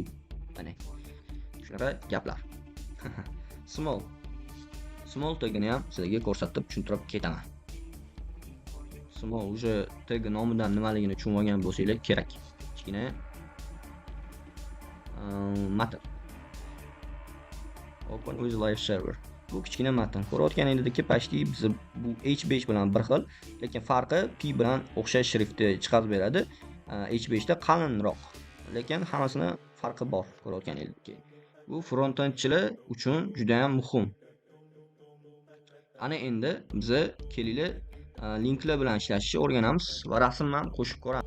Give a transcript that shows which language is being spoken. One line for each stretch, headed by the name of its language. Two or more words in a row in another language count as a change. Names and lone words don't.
Uzbek: Mana shunaqa gaplar. Small tagini ham sizlarga ko'rsatib tushuntirib ketaman. Small уже tagi nomidan nimaligini tushunib olgan bo'lsanglar kerak. Kichkina matn.
English: Open with live server.
Uzbek: Bu kichkina matn. Ko'rayotganingizdek, почти biz bu H5 bilan bir xil, lekin farqi P bilan o'xshash shriftni chiqarib beradi. H5 da qalinroq, lekin hammasini farqi bor ko'rayotganingizdek. Bu frontendchilar uchun juda ham muhim. Ana endi biz kelinglar linklar bilan ishlashni o'rganamiz va rasmni ham qo'shib ko'ramiz.